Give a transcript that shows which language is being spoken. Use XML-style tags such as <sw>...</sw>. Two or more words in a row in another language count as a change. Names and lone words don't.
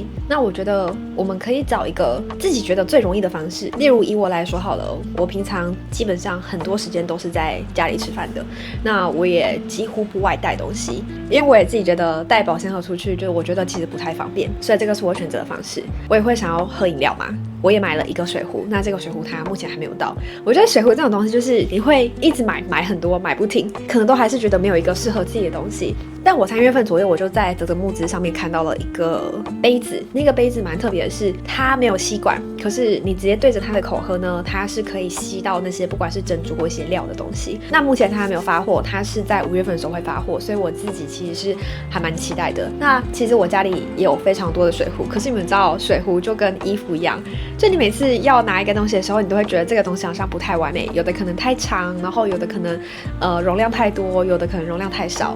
<zh>那我覺得我們可以找一個自己覺得最容易的方式，例如以我來說好了，我平常基本上很多時間都是在家裡吃飯的，那我也幾乎不外帶東西，因為我也自己覺得帶保鮮盒出去，就我覺得其實不太方便，所以這個是我選擇的方式。我也會想要喝飲料嘛，我也買了一個水壺，那這個水壺它目前還沒有到。我覺得水壺這種東西就是你會一直買很多，買不停，可能都還是覺得沒有一個適合自己的東西。但我3月份左右，我就在嘖嘖募資上面看到了一個杯子，那個杯子蠻特別的是，它沒有吸管，可是你直接對着它的口喝呢，它是可以吸到那些不管是珍珠或一些料的東西。那目前它還沒有發貨，它是在5月份的時候會發貨，所以我自己其實是還蠻期待的。那其實我家裡也有非常多的水壺，可是你們知道水壺就跟衣服一樣，就你每次要拿一個東西的時候，你都會覺得這個東西好像不太完美，有的可能太長，然後有的可能容量太多，有的可能容量太少。</zh>